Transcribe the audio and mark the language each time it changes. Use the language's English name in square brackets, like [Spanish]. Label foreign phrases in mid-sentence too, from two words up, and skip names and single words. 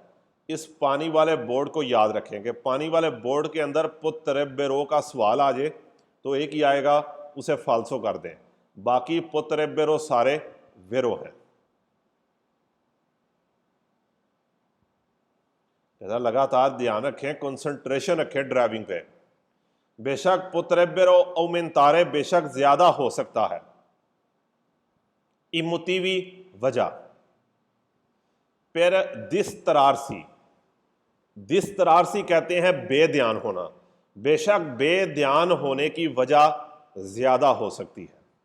[Hindi] इस पानी वाले बोर्ड को याद रखें कि पानी वाले बोर्ड के अंदर potrebbero का सवाल आ जाए तो एक ही आएगा, उसे फाल्सो कर दें, बाकी potrebbero सारे वेरो हैं। लगातार ध्यान रखें, कंसंट्रेशन रखें ड्राइविंग पे। [Italian] बेशक potrebbero aumentare, [Hindi] बेशक ज्यादा हो सकता है। [Italian] I motivi, [Hindi] वजह। फिर दिस्तरारसी कहते हैं बेध्यान होना, बेशक बेध्यान होने की वजह ज्यादा हो सकती है।